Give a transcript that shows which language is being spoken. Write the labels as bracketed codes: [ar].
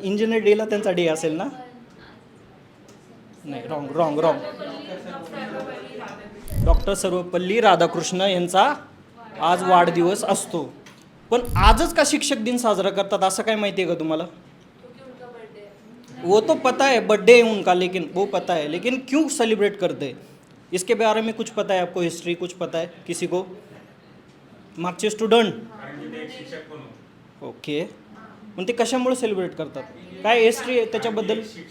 [mr] Engineer डेला त्यांचा day असेल ना? नाही, रॉंग. डॉक्टर सर्वपल्ली राधाकृष्ण यांचा आज वाढदिवस असतो. पण आजच का शिक्षक दिन साजरा करतात असं काय माहिती आहे का तुम्हाला? [hi] वो तो पता है बर्थडे है उनका, लेकिन वो पता है, लेकिन क्यों सेलिब्रेट करते हैं इसके बारे में कुछ पता है आपको? हिस्ट्री कुछ पता है किसी को? [mr] मागचे स्टुडंट? ओके. मग ते कशामुळे सेलिब्रेट करतात? काय हिस्ट्री आहे त्याच्याबद्दल?